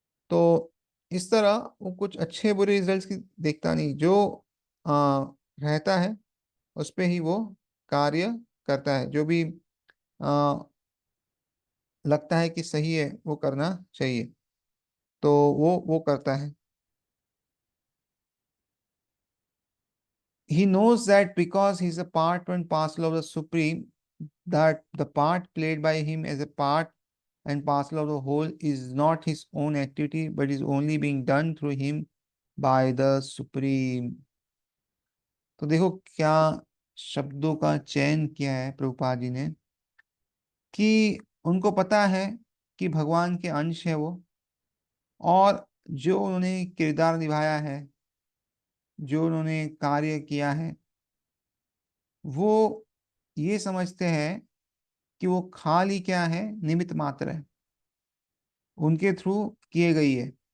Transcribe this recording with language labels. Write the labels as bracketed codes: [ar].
[hi] तो इस तरह वो कुछ अच्छे बुरे रिजल्ट्स की देखता नहीं, जो आ, रहता है उस पे ही वो कार्य करता है। जो भी आ, लगता है कि सही है वो करना चाहिए तो वो करता है। [en] He knows that because he's a part and parcel of the Supreme, that the part played by him as a part and parcel of the whole is not his own activity, but is only being done through him by the Supreme। [hi] तो देखो क्या शब्दों का चयन किया है प्रभुपाद जी ने, कि उनको पता है कि भगवान के अंश है वो, और जो उन्होंने किरदार निभाया है, जो उन्होंने कार्य किया है, वो ये समझते हैं कि वो खाली क्या है, निमित्त मात्र है, उनके थ्रू किए गई है।